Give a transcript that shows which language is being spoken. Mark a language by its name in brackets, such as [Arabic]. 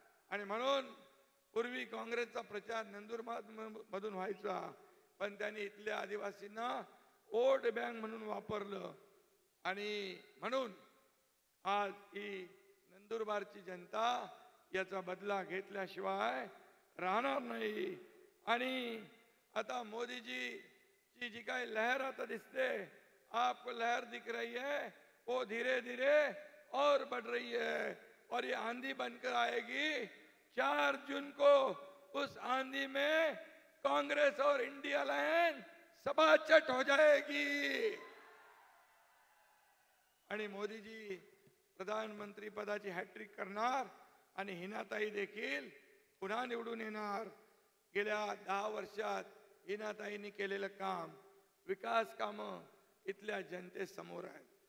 [Marathi] आणि म्हणून पूर्वी काँग्रेसचा प्रचार नंदुरबार मधून व्हायचा, पण त्यांनी इथल्या आदिवासींना वोट बँक म्हणून वापरलं. आणि म्हणून आज ही नंदुरबारची जनता याचा बदला घेतल्याशिवाय राहणार नाही. आणि आता मोदीजी की जी काय लहर आता दिसते, [Hindi] आपको लहर दिख रही है, वो धीरे धीरे और बढ़ रही है और ये आंधी बनकर आएगी. 4 जून को उस आंधी में कांग्रेस और इंडिया लाइन सबाचट हो जाएगी. [Marathi] आणि मोदीजी प्रधानमंत्री पदाची हॅट्रिक करणार आणि हिनाताई देखील पुन्हा निवडून येणार. गेल्या 10 वर्षात हिनाताईंनी केलेलं काम, विकास कामं इथल्या जनतेसमोर आहेत.